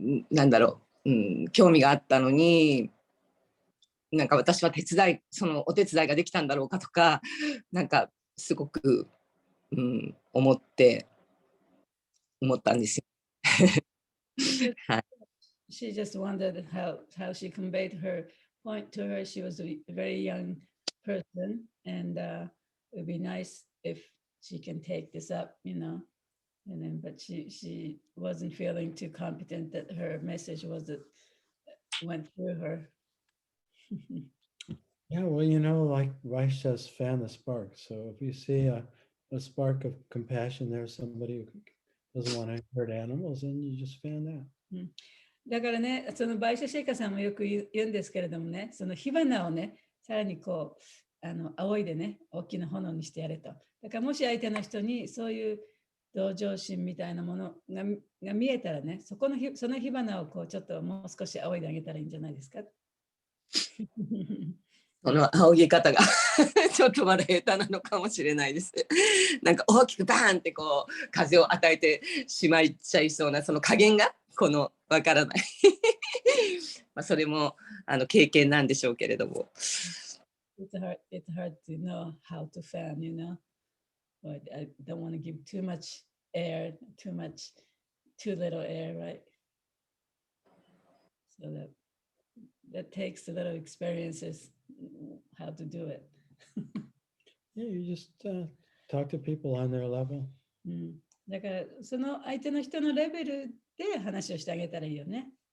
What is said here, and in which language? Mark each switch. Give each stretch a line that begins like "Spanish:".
Japanese: なんだろう、興味があったのに、なんか私はそのお手伝いができたんだろうかとか、なんかすごく、思ったんですよ。はい。
English: She just wondered how she conveyed her point to her. She was a very young person, and it would be nice if she can take this up, you know. And then, but she wasn't feeling too competent that her message went through her. Yeah, well, you know, like Rice says, fan the spark. So if you see a spark of compassion there, somebody who doesn't want to hurt animals, and you just fan that.
Japanese: だからね、そのバイシャシェイカさんもよく言うんですけれどもね、その火花をね、さらにこう、仰いでね、大きな炎にしてやれと。だからもし相手の人にそういう同情心みたいなものが見えたらね、その火花をこうちょっともう少し仰いであげたらいいんじゃないですか。この仰ぎ方がちょっとまだ下手なのかもしれないです。なんか大きくバーンってこう風を与えてしまいちゃいそうなその加減がわからない。まあそれも経験なんでしょうけれども。
English: It's hard to know how to fan, you know. But I don't want to give too much air, too little air, right? So that takes a little experiences how to do it. Yeah, you just talk to people on their level.
Japanese: だからその相手の人のレベルで話をしてあげたらいいよね。